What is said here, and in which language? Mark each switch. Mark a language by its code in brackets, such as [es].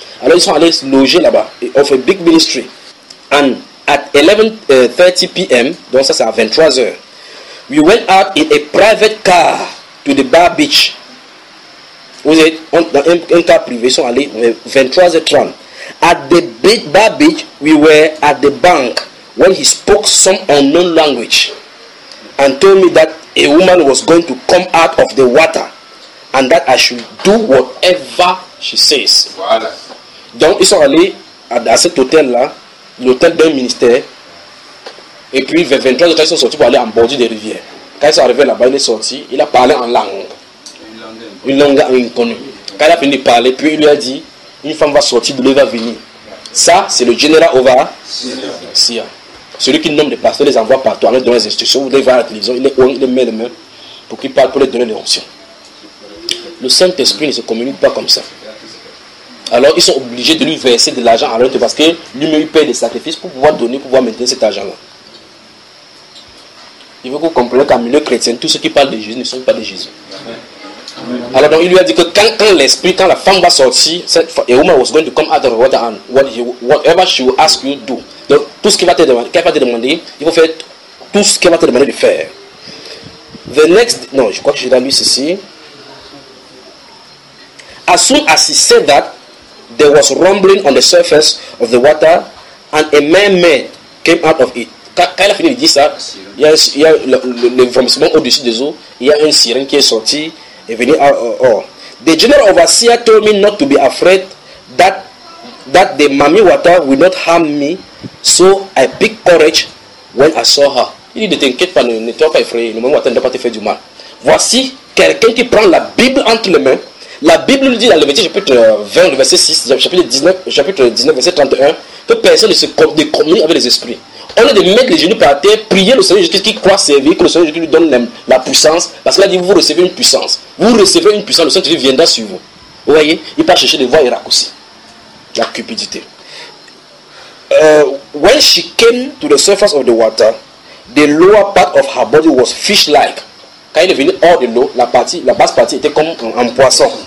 [fr] Alors ils sont allés loger là-bas. Ils ont fait big ministry. [en] And at 11:30 p.m., [fr] donc ça c'est à 23h, [en] we went out in a private car to the bar beach. [fr] Vous êtes dans un car privé, ils sont allés 23h30. [en] At the big bar beach, we were at the bank when he spoke some unknown language and told me that a woman was going to come out of the water and that I should do whatever she says. [fr] Voilà. Donc, ils sont allés à cet hôtel-là, l'hôtel d'un ministère, et puis vers 23 heures, ils sont sortis pour aller en bord des rivières. Quand ils sont arrivés là-bas, il est sorti, il a parlé en langue. Une langue inconnue. Quand il a fini de parler, puis il lui a dit, une femme va sortir, de lui va venir. Ça, c'est le général Ova. Si, hein. Celui qui nomme les pasteurs, les envoie partout, en leur donnant les instructions, il les voit à la télévision, il les met les mains pour qu'ils parlent, pour les donner les onctions. Le Saint-Esprit ne se communique pas comme ça. Alors, ils sont obligés de lui verser de l'argent en rente parce que lui-même, il paye des sacrifices pour pouvoir donner, pour pouvoir maintenir cet argent-là. Il veut que vous compreniez qu'en milieu chrétien, tous ceux qui parlent de Jésus ne sont pas de Jésus. Alors donc il lui a dit que quand l'esprit, quand la femme va sortir, cette femme, [en] a woman was going to come out of the water and whatever she will ask you do. [fr] Donc tout ce qu'elle va te demander, il faut faire tout ce qu'elle va te demander de faire. The next, non, je crois que j'ai lu ceci. [en] As soon as he said that, there was rumbling on the surface of the water, and a mermaid came out of it. [fr] Quand il a fini de dire ça, il y a le vomissement au-dessus des eaux, il y a une sirène qui est sortie et venue. [en] The general overseer told me not to be afraid that the mammy water will not harm me, so I picked courage when I saw her. [fr] Il dit, ne t'inquiète pas, ne t'en pas effrayé, le mammy water ne doit pas te faire du mal. Voici quelqu'un qui prend la Bible entre les mains. La Bible nous dit dans Lévitique chapitre 20, verset 6, chapitre 19, verset 31, que personne ne se communique avec les esprits. On est de mettre les genoux par terre, prier le Seigneur Jésus qui croit servir, que le Seigneur Jésus lui donne la puissance, parce qu'il a dit, vous recevez une puissance. Vous recevez une puissance, le Seigneur Jésus viendra sur vous. Vous voyez, il part chercher des voies et raccourcis. La cupidité. [en] When she came to the surface of the water, the lower part of her body was fish-like. [fr] Quand il est venu hors de l'eau, la basse partie était comme un poisson.